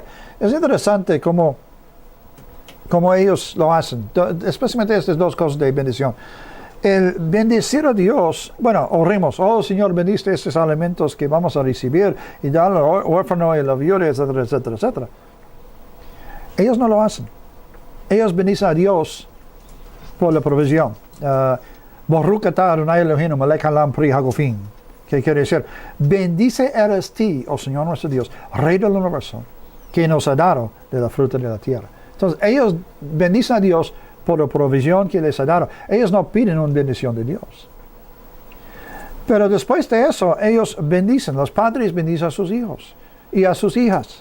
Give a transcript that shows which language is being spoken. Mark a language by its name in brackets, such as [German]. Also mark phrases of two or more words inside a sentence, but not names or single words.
[Spanish] Es interesante cómo ellos lo hacen, especialmente estas dos cosas de bendición. El bendecir a Dios, bueno, oremos, oh Señor, bendice estos alimentos que vamos a recibir y dar al huérfano y a la viuda, etcétera, etcétera, etcétera. Ellos no lo hacen. Ellos bendicen a Dios por la provisión. [Hebrew] ברוך אתה אדוני אלוהינו מלך העולם פרי הגפן. [Spanish] ¿Qué quiere decir? Bendice eres ti, oh Señor nuestro Dios, Rey del universo, que nos ha dado de la fruta de la tierra. Entonces, ellos bendicen a Dios por la provisión que les ha dado. Ellos no piden una bendición de Dios. Pero después de eso, ellos bendicen, los padres bendicen a sus hijos y a sus hijas.